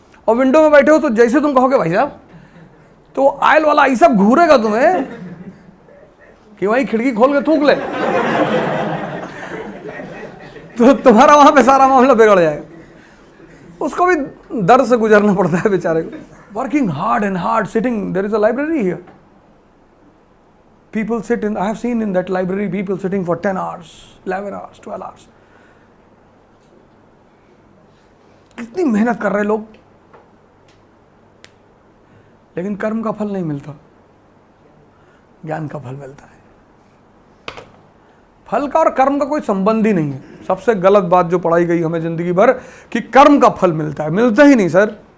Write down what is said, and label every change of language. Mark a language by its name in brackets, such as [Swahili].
[Hindi] और विंडो में बैठे हो तो जैसे तुम कहोगे भाई साहब, तो आयल वाला ऐसा घूरेगा तुम्हें कि वहीं खिड़की खोल के थूक ले, तो तुम्हारा वहां पे सारा मामला बिगड़ जाएगा। उसको भी दर्द से गुजरना पड़ता है बेचारे को। [English] Working hard and hard, sitting, there is a library here, people sit in, I have seen in that library people sitting for 10 hours, 11 hours, 12 hours. [Hindi] कितनी मेहनत कर रहे लोग, लेकिन कर्म का फल नहीं मिलता, ज्ञान का फल मिलता है। फल का और कर्म का कोई संबंध ही नहीं है। सबसे गलत बात जो पढ़ाई गई हमें जिंदगी भर कि कर्म का फल मिलता है, मिलता ही नहीं सर।